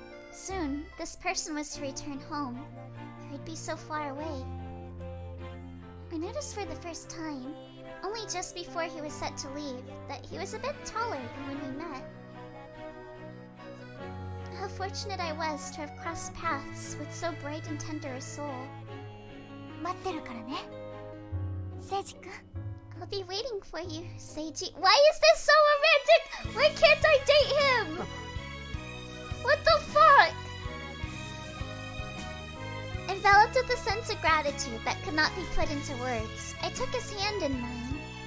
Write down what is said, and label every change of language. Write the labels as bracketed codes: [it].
[en] Soon, this person was to return home, for he'd be so far away. I noticed for the first time, only just before he was set to leave, that he was a bit taller than when we met. How fortunate I was to have crossed paths with so bright and tender a soul. [ja] 待ってるからね聖司くん [en] I'll be waiting for you, Seiji. Why is this so romantic? Why can't I date him? What the fuck? Enveloped with a sense of gratitude that could not be put into words, I took his hand in mine.